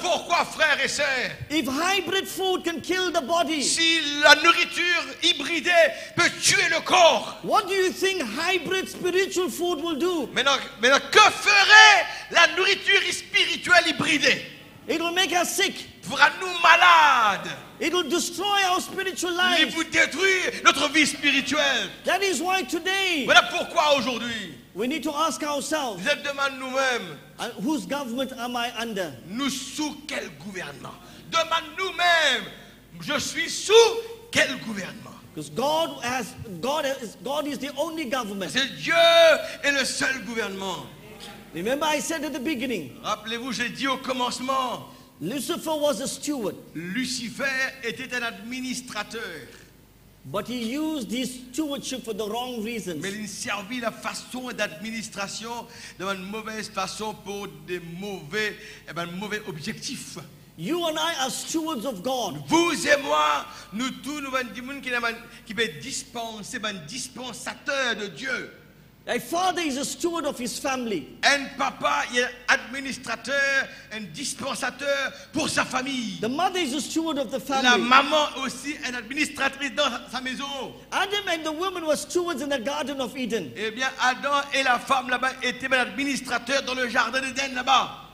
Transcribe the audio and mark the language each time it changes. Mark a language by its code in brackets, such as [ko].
[fr] pourquoi, frères et sœurs, [en] if hybrid food can kill the body, [fr] si la nourriture hybridée peut tuer le corps, [en] what do you think hybrid spiritual food will do? [fr] maintenant que ferait la nourriture spirituelle hybridée? [en] It will make us sick. [fr] Fera nous malades. [en] It will destroy our spiritual [fr] Il [en] life. [fr] vous détruire notre vie spirituelle. [en] That is why today [fr] Voilà pourquoi aujourd'hui, [en] we need to ask ourselves, [fr] vous êtes demande nous-mêmes, [en] whose government am I under? [fr] nous sous quel gouvernement? Demande nous-mêmes, je suis sous quel gouvernement? [en] Because God is the only government. [fr] C'est Dieu est le seul gouvernement. [en] Remember, I said at the beginning, [fr] Rappelez-vous, j'ai dit au commencement, [en] Lucifer was a steward, [fr] Lucifer était un administrateur, [en] but he used his stewardship for the wrong reasons. [fr] mais il servit la façon d'administration d'une mauvaise façon pour des mauvais objectifs. [en] You and I are stewards of God. [fr] Vous et moi, nous tous, nous sommes des gens qui peuvent dispenser, dispensateur de Dieu. [en] A father is a steward of his family. [fr] Un papa, il est administrateur, un dispensateur pour sa famille. [en] The mother is a steward of the [fr] La [en] family. [fr] maman aussi, une administratrice dans sa maison. [en] Adam and the woman were stewards in the Garden of Eden. [fr] Eh bien, Adam et la femme là-bas étaient administrateurs dans le jardin d'Éden là-bas.